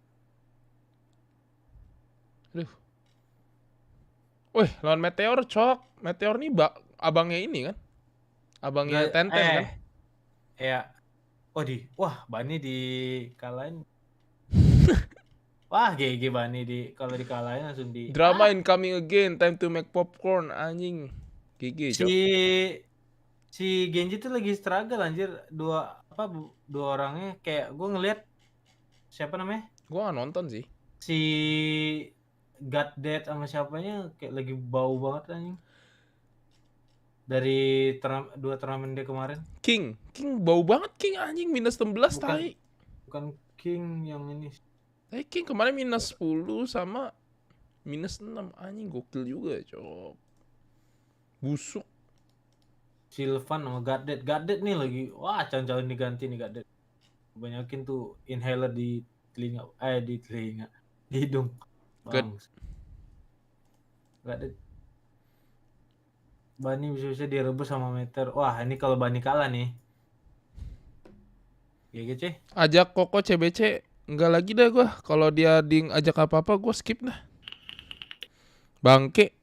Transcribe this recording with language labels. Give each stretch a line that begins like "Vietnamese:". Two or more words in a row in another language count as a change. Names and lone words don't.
Indonesian: Aduh. Wih, lawan Meteor, Cok. Meteor nih abangnya ini kan? Abangnya Tenten kan? Ya. Wah, Bani dikalahin. Wah, GG Bani kalau dikalahin langsung di
English: Drama incoming again, time to make popcorn,
Indonesian: anjing. GG, Cok. Si Genji tuh lagi struggle anjir. Dua orangnya kayak gue ngeliat siapa namanya? Gua nggak nonton sih. Si God Dead sama siapanya kayak lagi bau banget anjing. Dari dua turnamen dia kemarin. King bau banget King anjing minus 16 tai. Bukan King yang ini. King kemarin minus 10 sama minus 6 anjing gokil juga, Cok. Busuk. Sylvan sama God Dead nih lagi. Wah, calon-calon diganti nih God Dead. Banyakin tuh inhaler di telinga. Di hidung. Bang. God Dead. Bani bisa-bisa direbus sama meter. Wah, ini kalau Bani kalah nih. GG, cuy. Ajak Koko CBC. Enggak lagi dah gua. Kalau dia ajak apa-apa gua skip dah. Bangke.